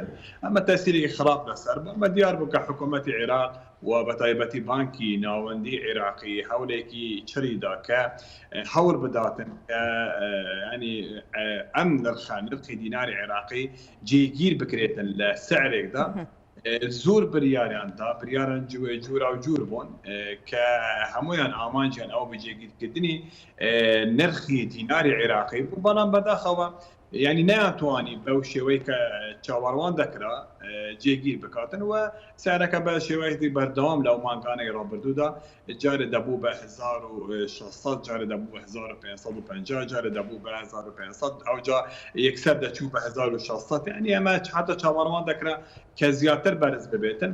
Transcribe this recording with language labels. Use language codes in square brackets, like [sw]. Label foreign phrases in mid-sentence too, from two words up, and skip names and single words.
[ckb] ئەمە تەسیرێکی خراپ لەسەر بوو. ئەمە دیار بوو کە حکوومەتی عێراق و بەتایبەتی بانکی ناوەندی عێراقی هەولێکی چریدا کە هەوڵ بداتن کە ینی ئەم نرخی دیناری عێراقی جێگیر بکرێتن لە سعرێکدا. زۆر بریاریاندا بریاران جورا و جور بوون کە هەمویان ئامانجیان ئەو بەجێگیرکردنی نرخی دیناری عێراقی بوو. بەڵام بەداخەوە ینی نەیانتوانی بەو شێوەی کە چاوەڕوان دەکرا جێگیر بکاتن و سعرەکە بە شێوەیەکی بەردەوام لەو مانگانەی ڕابردوودا جارێ دەبوو بە 1600 جارێ دەبوو بە 1550 جارێ دەبوو بە 1500 ئەوجا یەکسەر دەچوو بە 1600 ینی ئەمە حتا چاوەڕوان دەکرا کە زیاتر بەرز ببێتن.